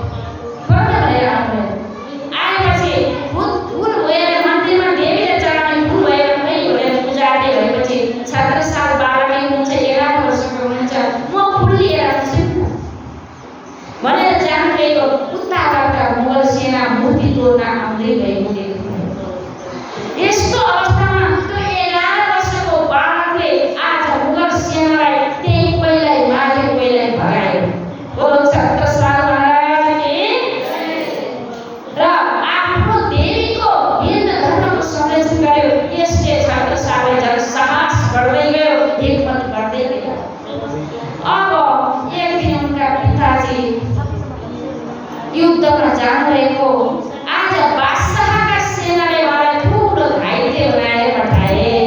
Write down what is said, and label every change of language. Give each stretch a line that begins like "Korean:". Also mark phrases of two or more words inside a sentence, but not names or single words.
Nepali: आएपछि फुल भएर मन्दिरमा देवीले चढाउने फुल भएर पूजाले भएपछि छत्रसाल 12 हुनुहुन्छ, 11 वर्षको हुनुहुन्छ, म फुल लिएर आउँछु भनेर जानुभएको उताबाट मुगल सेना मूर्ति तोड्न आउँदै गएको देख्नुभयो। यस्तो अवस्थामा त्यो 11 वर्षको बालकले आज मुगल सेनालाई त्यही पहिल्यै मारे, पहिल्यै भगायो।
Hindi: बोलो छत्रसाल महाराज की।
Nepali: र आफ्नो देवीको भिन्न धर्मको संरक्षण गर्यो। यसले छत्रसाललाई झन् साहस बढ्दै गयो, हिम्मत बढ्दै गयो। अब एक दिन उनका पिताजी युद्धमा जानुभएको, आज बादशाहका सेनाले उहाँलाई ठुलो घाइते बनाएर पठाए।